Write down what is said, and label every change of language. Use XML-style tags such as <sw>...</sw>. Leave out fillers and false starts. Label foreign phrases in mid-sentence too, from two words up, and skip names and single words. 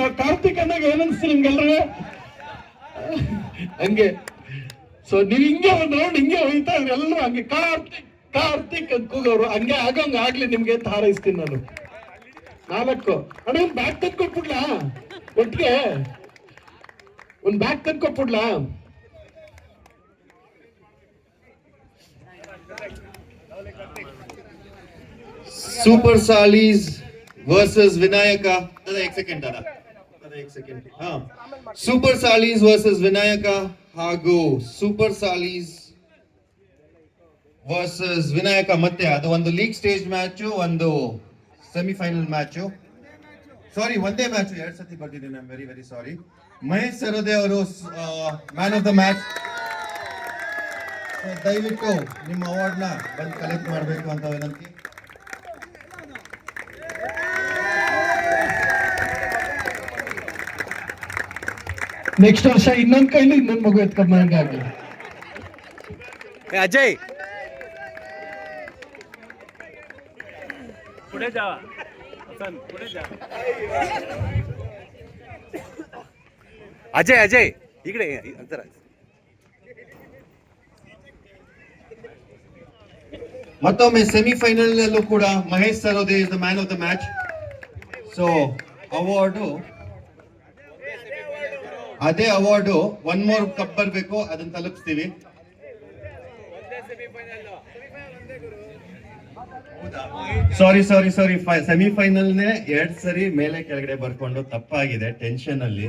<kn>ಕಾರ್ತಿಕ್ ಅಂದಾಗ ಏನನ್ಸ್ತು ನಿಮ್ಗೆಲ್ರಿಗೂ? ಹಂಗೆ. ಸೊ ನೀವ್ ಹಿಂಗೆ ಒಂದು ರೌಂಡ್ ಹಿಂಗೆ ಹೋಯ್ತಾ ಇದ್ರಿ ಎಲ್ಲರೂ ಹಂಗೆ ಕಾರ್ತಿಕ್ ಕಾರ್ತಿಕ್ ಅಂತ ಕೂಗೋರು. ಹಂಗೆ ಆಗಂಗ ಆಗ್ಲಿ ನಿಮ್ಗೆ ಅಂತ ಹಾರೈಸ್ತೀನಿ ನಾನು. 4 ಅಣ್ಣ, ಒಂದ್ ಬ್ಯಾಗ್ ತಂದು ಕೊಟ್ಬಿಡ್ಲಾ? ಒಟ್ಟಿಗೆ ಒಂದ್ ಬ್ಯಾಗ್ ತಂದು ಕೊಟ್ಬಿಡ್ಲಾ?</kn> <mr>सुपर सालीज वर्सेस विनायका. दादा एक सेकंड, दादा एक सेकंड.</mr> <kn>हाँ, सुपर सालीज वर्सेस विनायका ಹಾಗೂ ಸೂಪರ್ ಸಾಲೀಸ್ ವರ್ಸಸ್ ವಿನಾಯಕ. ಮತ್ತೆ ಅದು ಒಂದು</kn> <en>league stage match,</en> <kn>ಒಂದು</kn> <en>semifinal match.</en> <kn>ಸಾರಿ, ಒಂದೇ ಮ್ಯಾಚ್ 2 ಸತಿ ಬರ್ತಿದ್ದೀನಿ.</kn> <en>I am very very sorry.</en> <kn>ಮಹೇಶ್ ಸರೋದೆ ಅವರು</kn> <en>man of the match.</en> <kn>ದಯವಿಟ್ಟು ನಿಮ್ಮ ಅವಾರ್ಡ್ ನ ಬಂದು ಕಲೆಕ್ಟ್ ಮಾಡಬೇಕು ಅಂತ ವಿನಂತಿ. ನೆಕ್ಸ್ಟ್ ವರ್ಷ ಇನ್ನೊಂದ್ ಕೈಲಿ ಇನ್ನೊಂದ್ ಮಗು ಎತ್ಕೊಂಬಂಗಾಗ್ಲಿ.</kn> <mr>अजय पुढे जा, पुढे जा. अजय अजय इकडे जरा</mr> <kn>ಮತ್ತೊಮ್ಮೆ ಸೆಮಿಫೈನಲ್ ನಲ್ಲೂ ಕೂಡ ಮಹೇಶ್ ಸರೋದೆ</kn> <en>is the man of the match.</en> <kn>ಸೊ ಅವಾರ್ಡು ಅದೇ ಅವಾರ್ಡು</kn> <en>one more cup</en> <kn>ಬರ್ಬೇಕು, ಅದನ್ನ ತಲುಪಿಸ್ತೀವಿ. ಸಾರಿ ಸೆಮಿಫೈನಲ್ನೇ 2 ಸರಿ ಮೇಲೆ ಕೆಳಗಡೆ ಬರ್ಕೊಂಡು ತಪ್ಪಾಗಿದೆ ಟೆನ್ಷನ್ ಅಲ್ಲಿ.</kn>